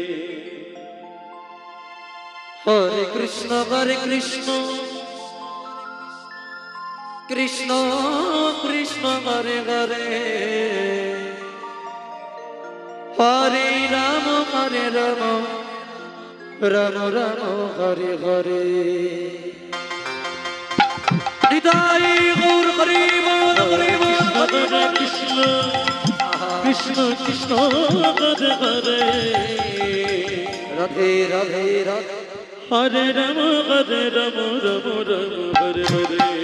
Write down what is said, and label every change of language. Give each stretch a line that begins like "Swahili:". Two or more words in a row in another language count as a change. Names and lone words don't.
Sanskrit: হরে কৃষ্ণ কৃষ্ণ কৃষ্ণ হরে হরে হরে রাম রাম রাম হরে হরে
Bangla: হৃদয় গৌর হরি বল হরি বল
Sanskrit: হরে কৃষ্ণ কৃষ্ণ হরে হরে রাধে রাধে রাধে হরে রাম রাম হরে হরে